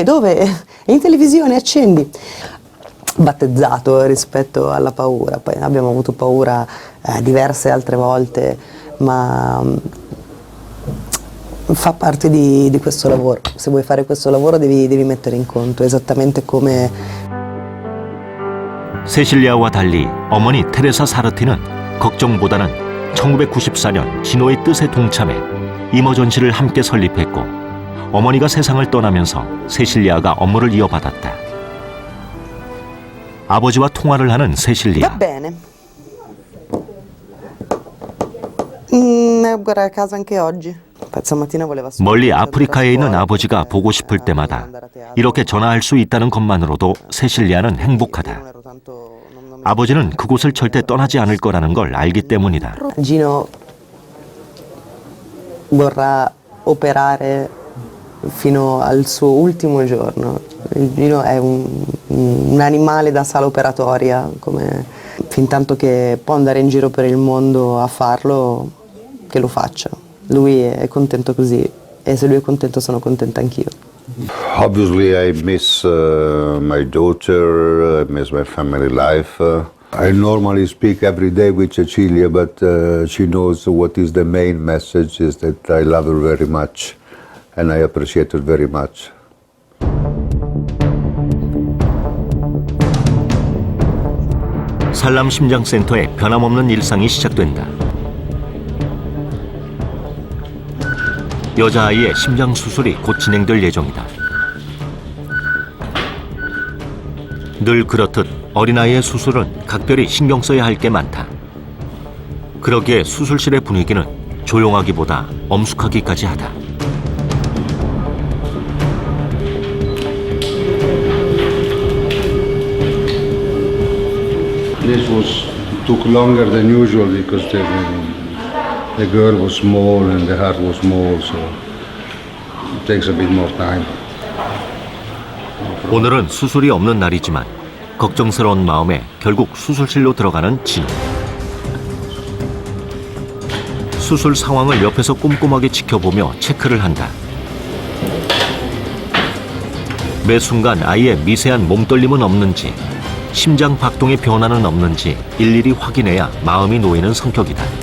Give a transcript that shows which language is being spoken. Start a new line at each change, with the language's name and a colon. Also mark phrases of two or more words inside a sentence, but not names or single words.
Italian: È in televisione, accendi. Battezzato rispetto alla paura, poi abbiamo avuto paura diverse altre volte, ma fa parte di questo lavoro. Se vuoi fare questo lavoro devi mettere in conto esattamente come.
Korean: 세실리아와 달리 어머니 테레사 사르티는 걱정보다는 1994년 진호의 뜻에 동참해 이머전시를 함께 설립했고 어머니가 세상을 떠나면서 세실리아가 업무를 이어받았다. 아버지와 통화를 하는 세실리아.
Italian: Va bene. Guarda a casa anche oggi. Stamattina voleva solo.
Korean: 멀리 아프리카에 있는 아버지가 보고 싶을 때마다 이렇게 전화할 수 있다는 것만으로도 세실리아는 행복하다. 아버지는 그곳을 절대 떠나지 않을 거라는 걸 알기 때문이다.
Italian: Gino vorrà operare fino al suo ultimo giorno. Gino è un animale da sala operatoria, fintanto che può andare in giro per il mondo a farlo, che lo faccia. Lui è contento così e se lui è contento sono contenta anch'io.
English: Obviously I miss my daughter, I miss my family life. I normally speak every day with Cecilia, but she knows what is the main message is that I love her very much and I appreciate her very much.
Korean: 살람 심장센터의 변함없는 일상이 시작된다. 여자아이의 심장 수술이 곧 진행될 예정이다. 늘 그렇듯 어린아이의 수술은 각별히 신경 써야 할 게 많다. 그러기에 수술실의 분위기는 조용하기보다 엄숙하기까지 하다.
English: This took longer than usual because the girl was small and the heart was small, so it takes a bit more time.
Korean: 오늘은 수술이 없는 날이지만 걱정스러운 마음에 결국 수술실로 들어가는 진호. 수술 상황을 옆에서 꼼꼼하게 지켜보며 체크를 한다. 매 순간 아이의 미세한 몸떨림은 없는지, 심장 박동의 변화는 없는지 일일이 확인해야 마음이 놓이는 성격이다.